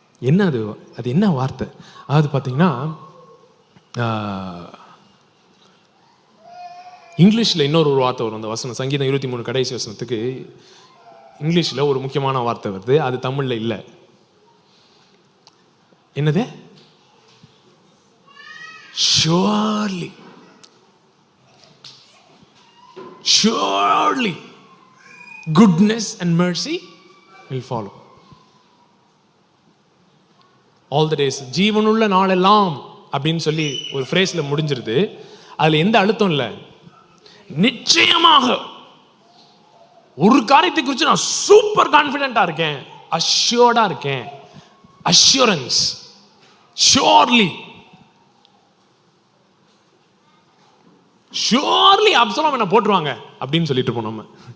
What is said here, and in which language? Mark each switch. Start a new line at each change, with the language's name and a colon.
Tamil: என்ன அது என்ன வார்த்தை? அதாவது பார்த்தீங்கன்னா இங்கிலீஷில் இன்னொரு வார்த்தை வரும். அந்த வசனம் சங்கீதம் 23 கடைசி வசனத்துக்கு இங்கிலீஷில் ஒரு முக்கியமான வார்த்தை வருது, அது தமிழில் இல்லை. என்னது?
English: surely surely goodness and mercy will follow all the days.
Tamil: ஜீவனுள்ள நாளெல்லாம் அப்படின்னு சொல்லி ஒரு ஃப்ரேஸ்ல முடிஞ்சிருது. அதுல எந்த அழுத்தம் இல்லை. நிச்சயமாக ஒரு காரியத்தை குறித்து நான் சூப்பர் கான்ஃபிடென்ட்டா இருக்கேன், அஷ்யூர்டா இருக்கேன். அஷ்யூரன்ஸ். ஷுவர்லி ஷுவர்லி அப்சலோம் என்ன போட்டுருவாங்க அப்படின்னு சொல்லிட்டு இருப்போம்.